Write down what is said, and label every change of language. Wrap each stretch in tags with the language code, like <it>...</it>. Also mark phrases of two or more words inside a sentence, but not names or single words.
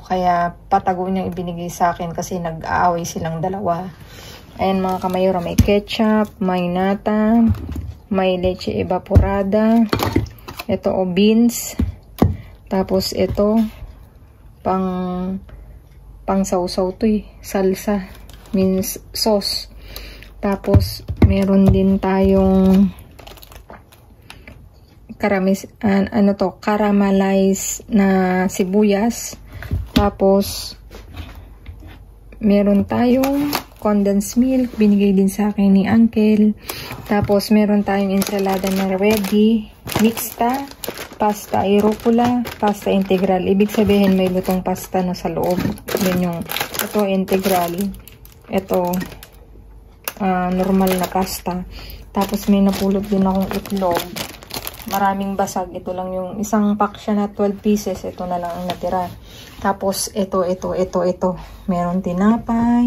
<tl>Kaya patago niya ibinigay sa akin kasi nag-aaway silang dalawa. Ayan mga kamayora, may ketchup, may nata, may</tl> <es>leche evaporada,</es> <tl>ito o beans, tapos ito pang sausaw to eh.</tl> <en>Salsa. Means sauce.</en> <tl>Tapos, meron din tayong caramelized na sibuyas. Tapos, meron tayong</tl> <en>condensed milk.</en> <tl>Binigay din sa akin ni uncle. Tapos, meron tayong ensalada na ready. Mixta.</tl> <es>Pasta aeropula, pasta integral.</es> <tl>Ibig sabihin may lutong pasta na sa loob. Yan yung, ito integral. Ito, normal na pasta. Tapos may napulot din akong itlog. Maraming basag. Ito lang yung isang pack siya na 12 pieces. Ito na lang ang natira. Tapos ito. Meron tinapay.</tl>